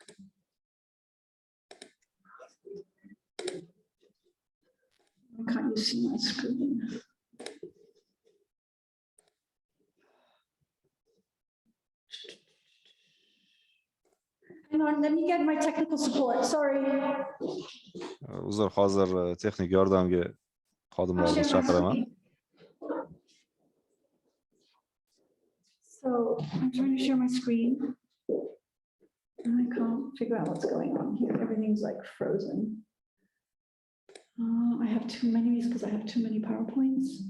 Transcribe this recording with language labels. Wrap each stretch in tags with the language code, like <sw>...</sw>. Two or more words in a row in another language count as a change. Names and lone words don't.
<en>Why can't you see my screen? Hang on, let me get my technical support. Sorry.</en> <uz>Uzr, hozir texnik yordamga xodimlarni chaqiraman.</uz> <en>So I'm trying to share my screen. And I can't figure out what's going on here. Everything's like frozen. I have too many because I have too many PowerPoints.</en>